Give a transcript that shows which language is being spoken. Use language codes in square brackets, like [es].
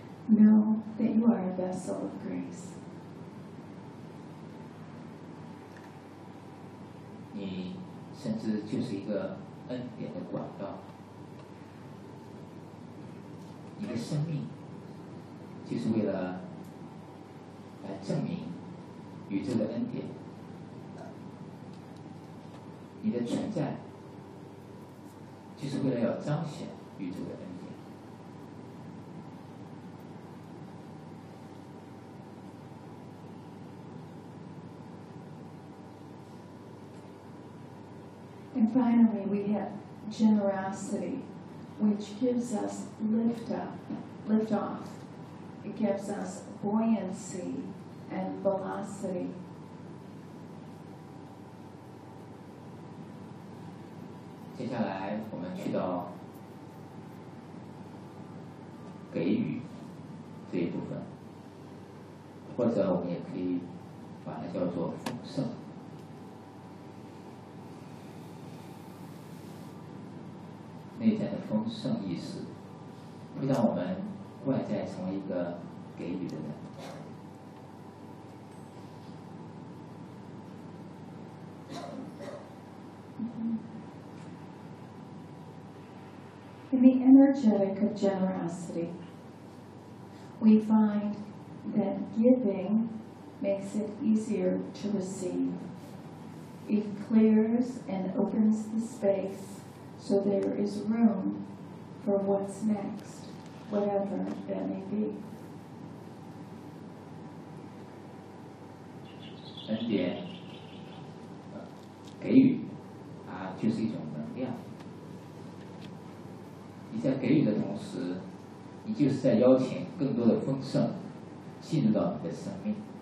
[en] Know that you are a vessel of grace. [zh] 你甚至就是一个恩典的管道，你的生命就是为了来证明宇宙的恩典。你的存在就是为了要彰显宇宙的恩典。 [en] And finally, we have generosity, which gives us lift off. It gives us buoyancy and velocity. [zh] 接下来我们去到给予这一部分，或者我们也可以把它叫做丰盛。内在的丰盛意识会让我们外在成为一个给予的人。 [en] In the energetic of generosity, we find that giving makes it easier to receive. It clears and opens the space so there is room for what's next, whatever that may be. [zh] 恩典，给予，就是一种能量。你在给予的同时，你就是在邀请更多的丰盛进入到你的生命。